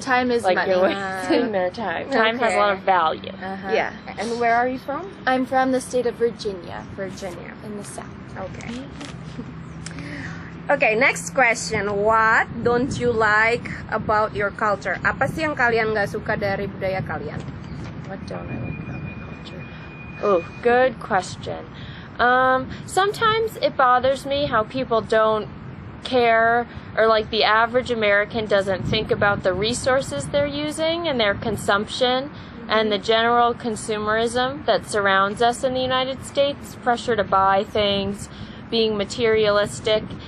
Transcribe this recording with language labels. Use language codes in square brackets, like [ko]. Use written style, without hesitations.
[en] time is Like money. you're wasting their time. Time has a lot of value. Uh-huh. Yeah. And where are you from? I'm from the state of Virginia, Virginia. in the South. Okay. Okay, next question. What don't you like about your culture? [id] Apa sih yang kalian nggak suka dari budaya kalian? [en] What don't I like about my culture? Oh, good question. Sometimes it bothers me how people don't care, or like the average American doesn't think about the resources they're using and their consumption and the general consumerism that surrounds us in the United States, pressure to buy things, being materialistic.